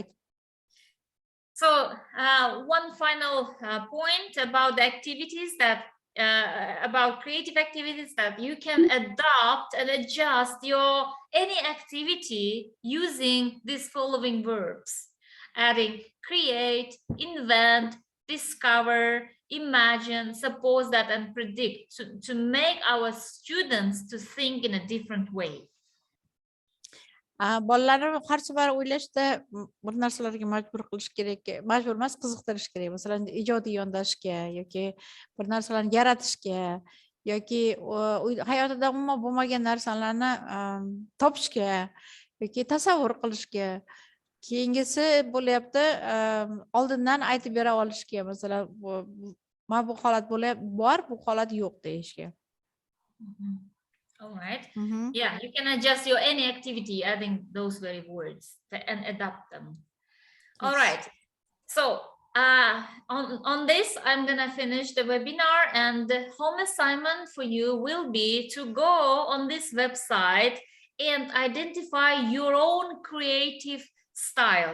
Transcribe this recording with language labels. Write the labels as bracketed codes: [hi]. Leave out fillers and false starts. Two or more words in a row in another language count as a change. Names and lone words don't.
[en] So one final point about the activities that about creative activities that you can adopt and adjust your any activity using these following verbs, adding create, invent, discover, imagine, suppose that, and predict to make our students to think in a different way. [uz] Bolalarni har safar o'ylashda bir narsalarga majbur qilish kerak, majbur emas, qiziqtirish kerak. Masalan, ijodiy yondashishga yoki bir narsalarni yaratishga yoki hayotida umuman bo'lmagan narsalarni topishga yoki tasavvur qilishga. Keyingisi bo'lyapti, oldindan aytib bera olishga, masalan, mana bu holat bor, bu holat yo'q deyishga. [en] All right. Yeah, you can adjust your any activity adding those very words and adapt them. All right. So on this, I'm gonna finish the webinar, and the home assignment for you will be to go on this website and identify your own creative style.